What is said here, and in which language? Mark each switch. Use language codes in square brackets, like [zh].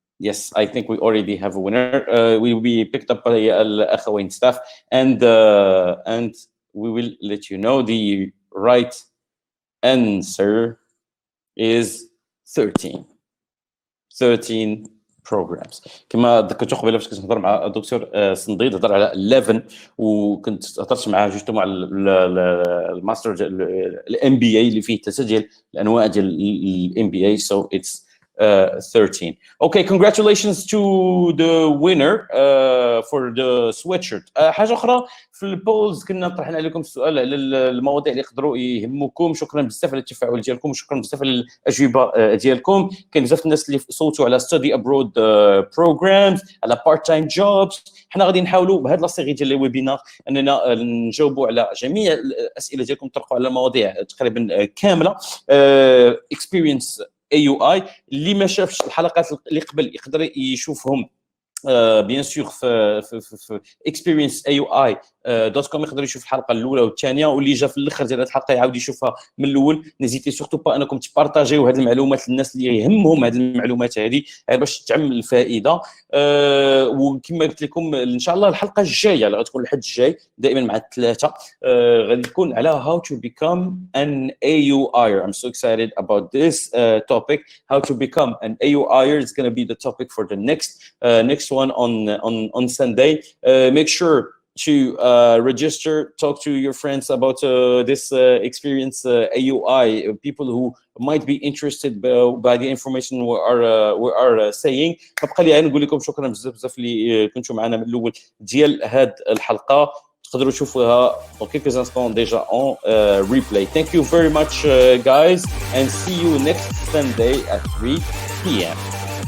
[en] Yes, I think we already have a winner. We will be picked up by Al-Akhawain staff and we will let you know. The right answer is 13 programs. [ar] كما ذكرتوا قبيله باش كنت نهضر مع الدكتور صنديد هضر على 11 وكنت هضرت معاه جوستومون على الماستر الام بي اي اللي فيه تسجيل الانواع ديال الام بي اي. [en] So it's 13. Okay, congratulations to the winner for the sweatshirt. [ar] حاجه اخرى في البولز كنا طرحنا عليكم السؤال على المواضيع اللي يقدروا يهمكم. شكرا بزاف على التفاعل ديالكم وشكرا بزاف على الاجوبه ديالكم. كاين بزاف الناس اللي صوتوا على [en] study abroad programs، [ar] على [en] part time jobs. [ar] حنا غادي نحاولوا بهذه لا سيري ديال لي ويبينار اننا نجاوبوا على جميع الاسئله ديالكم، تطرقوا على مواضيع تقريبا كامله. experience AUI اللي ما شافش الحلقات اللي قبل يقدر يشوفهم بيان سور في experienceaui.com يقدر يشوف الحلقه الاولى والثانيه، واللي جا في الاخر ديال هذه الحلقه يعاود يشوفها من الاول. نزيتي سورتو با انكم تبارطاجيو هذه المعلومات للناس اللي يهمهم هذه المعلومات هذه باش تعم الفائده. وكما قلت لكم ان شاء الله الحلقه الجايه اللي غتكون الحد الجاي دائما مع الثلاثه غادي تكون على [en] how to become an AUIer. I'm so excited about this topic. How to become an AUIer is going to be the topic for the next one on Sunday. Make sure to register, talk to your friends about this experience AUI, people who might be interested by the information we are saying. [ar] فبقى لي نقول لكم شكرا بزاف اللي كنتوا معنا من الاول ديال هذه الحلقه. تقدروا تشوفوها [fr] dans quelques instants déjà en replay. [en] Thank you very much guys and see you next Sunday at 3 p.m.